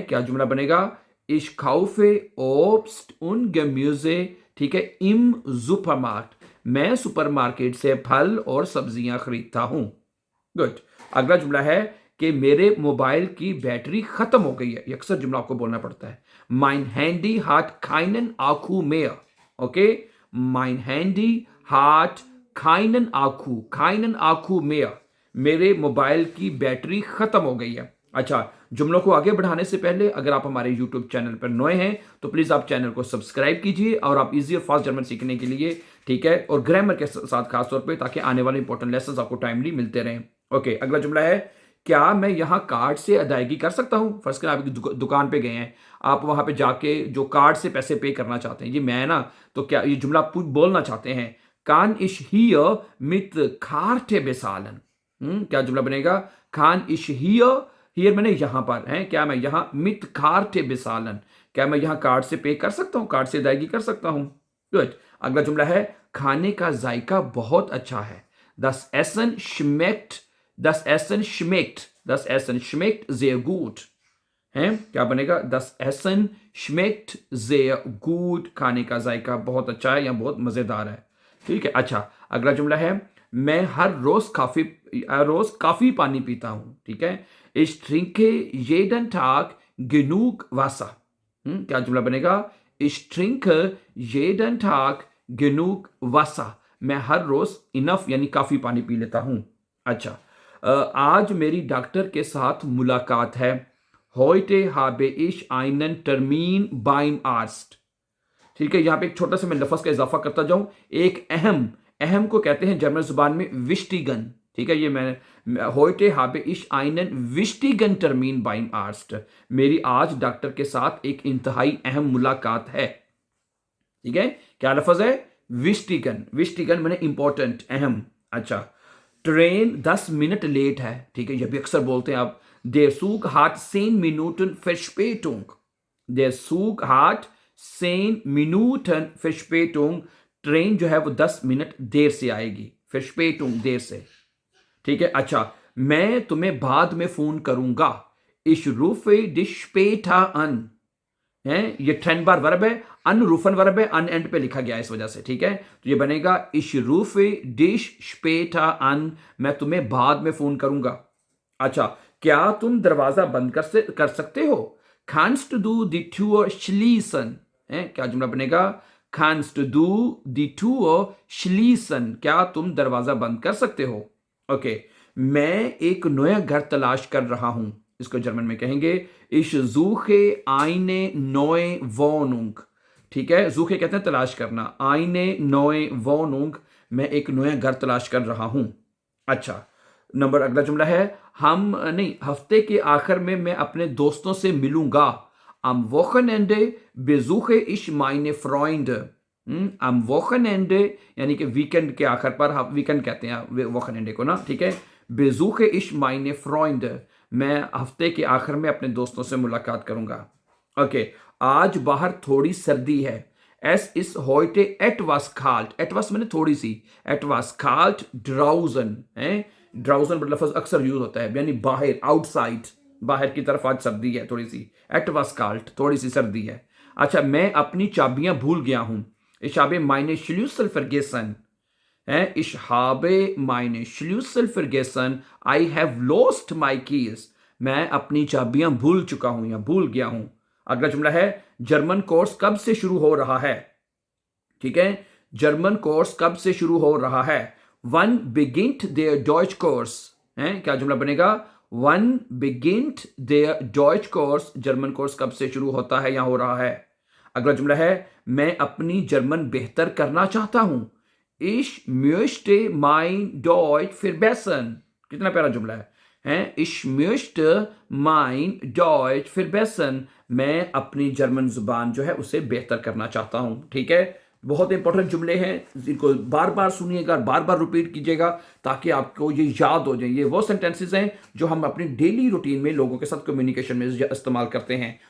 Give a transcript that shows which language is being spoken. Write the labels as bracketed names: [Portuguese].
[Hindi] क्या जुमला बनेगा, [German] इश काउफे ओब्स्ट उन gemüse, [Hindi] ठीक है, [German] इम सुपरमार्केट, [Hindi] मैं सुपरमार्केट से फल और सब्जियां खरीदता हूं। गुड। अगला जुमला है कि मेरे मोबाइल की बैटरी खत्म हो गई है। ये अक्सर जुमला आपको बोलना पड़ता है। [German] Mein Handy hat keinen Akku mehr। [Hindi] Okay, [German] mein Handy hat keinen Akku mehr, [Hindi] मेरे मोबाइल की बैटरी खत्म हो गई है। अच्छा, जुमलों को आगे बढ़ाने से पहले अगर आप हमारे YouTube चैनल पर नए हैं तो प्लीज आप चैनल को सब्सक्राइब कीजिए और आप इजी और फास्ट जर्मन सीखने के लिए, ठीक है, और ग्रामर के साथ खासतौर पे, ताकि आने वाले इंपॉर्टेंट लेसन आपको टाइमली मिलते रहें। ओके, अगला जुमला है, क्या मैं यहाँ कार्ड से अदायगी कर सकता हूँ। फर्स्ट कर आप दुकान पे गए हैं, आप वहां पे जाके जो कार्ड से पैसे पे करना चाहते हैं, ये मैं ना, तो क्या ये जुमला आप बोलना चाहते हैं, [German] कान इश हियर मित कार्टे बेसालन। [Hindi] क्या जुमला बनेगा, [German] खान इश हियर, हियर [Hindi] मैंने यहां पर है, क्या मैं यहां [German] मित कार्टे बेसालन, [Hindi] क्या मैं यहां कार्ड से पे कर सकता हूं, कार्ड से अदायगी कर सकता हूं। गुड। अगला जुमला है, खाने का जायका बहुत अच्छा है। [German] दस एसन schmeckt, das Essen schmeckt, das Essen schmeckt sehr gut है। [Hindi] क्या बनेगा, [German] das Essen schmeckt sehr gut, [Hindi] खाने का जायका बहुत अच्छा है या बहुत मजेदार है। ठीक है, अच्छा, अगला जुमला है, मैं हर रोज काफी पानी पीता हूं। [German] ठीक है, ich trinke jeden Tag genug Wasser। [Hindi] क्या जुमला बनेगा, [German] ich trinke jeden Tag genug Wasser, [Hindi] मैं हर रोज इनफ यानी काफी पानी पी लेता हूं। अच्छा, आज मेरी डॉक्टर के साथ मुलाकात है। [German] Heute habe ich einen Termin beim Arzt। [Hindi] ठीक है, यहां पे एक छोटा सा मैं लफ्ज का इजाफा करता जाऊं। एक अहम, अहम को कहते हैं जर्मन जुबान में विश्टिगन। ठीक है, ये मैंने [German] heute habe ich einen wichtigen Termin beim Arzt, [Hindi] मेरी आज डॉक्टर के साथ एक इंतहाई अहम मुलाकात है। ठीक है, क्या लफ्ज है, विश्टिगन। विश्टिगन मैंने इंपॉर्टेंट, अहम। अच्छा, ट्रेन 10 मिनट लेट है। ठीक है, यह भी अक्सर बोलते हैं आप, [German] der Zug hat 10 Minuten Verspätung, [Hindi] der Zug hat 10 Minuten Verspätung, train जो है वो 10 मिनट देर से आएगी, Verspätung देर से। ठीक है, अच्छा, मैं तुम्हें बाद में फोन करूंगा, [German] Ich rufe dich später an [Hindi] है, ये ट्रेनबार वर्ब है, अनरूफन वर्ब है, अन एंड पे लिखा गया है इस वजह से, ठीक है। तो ये बनेगा [German] ich rufe dich später an, [Hindi] मैं तुम्हें बाद में फोन करूंगा। अच्छा, क्या तुम दरवाजा बंद कर सकते हो? [German] Kannst du die Tür schließen? [Hindi] है, क्या जुमला बनेगा? [German] Kannst du die Tür schließen? [Hindi] क्या तुम दरवाजा बंद कर सकते हो? ओके, मैं एक नया घर तलाश कर रहा हूं, इसको जर्मन में कहेंगे [German] Ich suche eine neue Wohnung। [Hindi] ठीक है, suche कहते हैं तलाश करना, [German] eine neue Wohnung, [Hindi] मैं एक नया घर तलाश कर रहा हूं। अच्छा, नंबर अगला जुमला है हफ्ते के आखिर में मैं अपने दोस्तों से मिलूंगा। [German] Am Wochenende besuche ich meine Freunde। am Wochenende [Hindi] यानी कि वीकेंड के आखिर पर, हम वीकेंड कहते हैं वॉकनेंडे को ना, ठीक है। [German] besuche ich meine Freunde, [Hindi] मैं हफ्ते के आखिर में अपने दोस्तों से मुलाकात करूंगा। ओके, आज बाहर थोड़ी सर्दी है। [German] Es ist heute etwas kalt, [Hindi] etwas मैंने थोड़ी सी, [German] etwas kalt draußen [Hindi] है, draußen मतलब लफ्ज़ अक्सर यूज होता है, यानी बाहर, आउटसाइड, बाहर की तरफ आज सर्दी है थोड़ी सी, etwas kalt थोड़ी सी सर्दी है। अच्छा, मैं अपनी चाबियां भूल गया हूं। [German] Ich habe meine Schlüssel vergessen। Ich habe meine Schlüssel vergessen। [English] I have lost my keys। [Hindi] मैं अपनी चाबियां भूल चुका हूं या भूल गया हूं। अगला जुमला है जर्मन कोर्स कब से शुरू हो रहा है। ठीक है, जर्मन कोर्स कब से शुरू हो रहा है? [German] Wann beginnt der Deutschkurs? [Hindi] क्या जुमला बनेगा? [German] Wann beginnt der Deutschkurs? [Hindi] German course कब से शुरू होता है या हो रहा है। अगला जुमला है मैं अपनी जर्मन बेहतर करना चाहता हूं। [German] Ich möchte mein Deutsch verbessern। [Hindi] कितना प्यारा जुमला है। [German] Ich möchte mein Deutsch verbessern, [Hindi] मैं अपनी जर्मन जुबान जो है उसे बेहतर करना चाहता हूं। ठीक है, बहुत इंपॉर्टेंट जुमले हैं, इनको बार बार सुनिएगा, बार बार रिपीट कीजिएगा ताकि आपको ये याद हो जाए। ये वो सेंटेंसेस हैं जो हम अपनी डेली रूटीन में लोगों के साथ कम्युनिकेशन में इस्तेमाल करते हैं।